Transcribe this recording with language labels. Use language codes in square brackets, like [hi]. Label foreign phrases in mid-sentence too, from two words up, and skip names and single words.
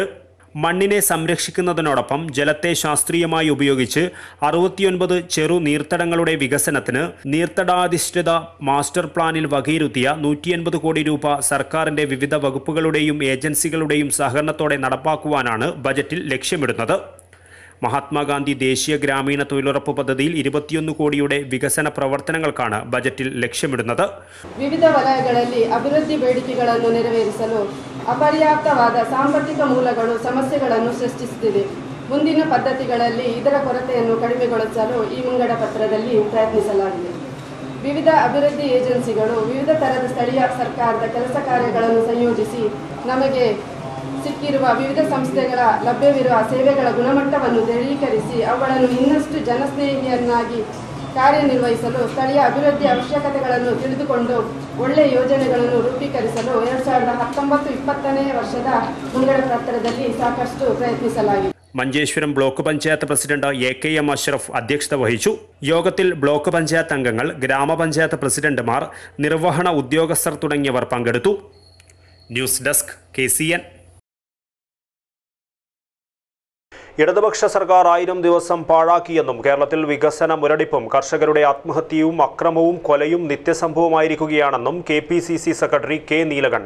[ml] മണ്ണിനെ സംരക്ഷിക്കുന്നതിനോടൊപ്പം ജലത്തെ ശാസ്ത്രീയമായി ഉപയോഗിച്ച് 69 ചെറു നീർത്തടങ്ങളുടെ വികസനത്തിന് നീർത്തടാധിഷ്ഠിത മാസ്റ്റർ പ്ലാനിൽ വകയിരുത്തിയ 180 കോടി രൂപ സർക്കാരിന്റെ വിവിധ വകുപ്പുകളുടെയും ഏജൻസികളുടെയും സഹകരണത്തോടെ നടപ്പാക്കുവാനാണ് ബജറ്റിൽ ലക്ഷ്യമിടുന്നത്. മഹാത്മാഗാന്ധി ദേശീയ ഗ്രാമീണ തൊഴിലുറപ്പ് പദ്ധതിയിൽ 21 കോടിയുടെ വികസന പ്രവർത്തനങ്ങൾക്കാണ് ബജറ്റിൽ ലക്ഷ്യമിടുന്നത്. [kn] ವಿವಿಧ ವಲಯಗಳಲ್ಲಿ ಅಭಿವೃದ್ಧಿ ಬೇಡಿಕೆಗಳನ್ನು ನೆರವೇರಿಸಲು ಅಪರ್ಯಾಪ್ತವಾದ ಸಾಂಪತ್ತಿಕ ಮೂಲಗಳು ಸಮಸ್ಯೆಗಳನ್ನು ಸೃಷ್ಟಿಸುತ್ತಿದೆ. ಮುಂದಿನ ಪದ್ಧತಿಗಳಲ್ಲಿ ಇದರ ಕೊರತೆಯನ್ನು ಕಡಿಮೆಗೊಳಿಸಲು ಈ ಮುಂಗಡ ಪತ್ರದಲ್ಲಿ ಪ್ರಯತ್ನಿಸಲಾಗಿದೆ. ವಿವಿಧ ಅಭಿವೃದ್ಧಿ ಏಜೆನ್ಸಿಗಳು ವಿವಿಧ ತರದ ಸ್ಥಳೀಯ ಸರ್ಕಾರದ ಕೆಲಸ ಕಾರ್ಯಗಳನ್ನು ಸಂಯೋಜಿಸಿ ನಮಗೆ ಸಿಕ್ಕಿರುವ ವಿವಿಧ ಸಂಸ್ಥೆಗಳ ಲಭ್ಯವಿರುವ ಸೇವೆಗಳ ಗುಣಮಟ್ಟವನ್ನು ದೃಢೀಕರಿಸಿ ಅವುಗಳನ್ನು ಇನ್ನಷ್ಟು ಜನಸ್ನೇಹಿಯನ್ನಾಗಿ ಕಾರ್ಯನಿರ್ವಹಿಸಲು ಸ್ಥಳೀಯ ಅಭಿವೃದ್ಧಿ ಅವಶ್ಯಕತೆಗಳನ್ನು ತಿಳಿದುಕೊಂಡು ಒಳ್ಳೆಯ ಯೋಜನೆಗಳನ್ನು ರೂಪೀಕರಿಸಲು 2019-20 ವರ್ಷದ ಮುಂಗಡ ಪತ್ರದಲ್ಲಿ ಸಾಕಷ್ಟು ಪ್ರಯತ್ನಿಸಲಾಗಿದೆ. [ml] മഞ്ചേശ്വരം ബ്ലോക്ക് പഞ്ചായത്ത് പ്രസിഡന്റ് AKM അഷ്റഫ് അധ്യക്ഷത വഹിച്ചു. യോഗത്തിൽ ബ്ലോക്ക് പഞ്ചായത്ത് അംഗങ്ങൾ, ഗ്രാമപഞ്ചായത്ത് പ്രസിഡന്റുമാർ, നിർവഹണ ഉദ്യോഗസ്ഥർ തുടങ്ങിയവർ പങ്കെടുത്തു. ന്യൂസ് ഡെസ്ക് KCN. ഇടതുപക്ഷ സർക്കാർ 1000 ദിവസം പാഴാക്കിയെന്നും കേരളത്തിൽ വികസന മുരടിപ്പും കർഷകരുടെ ആത്മഹത്യയും അക്രമവും കൊലയും നിത്യസംഭവമായിരിക്കുകയാണെന്നും KPCC സെക്രട്ടറി K നീലകണ്ഠൻ.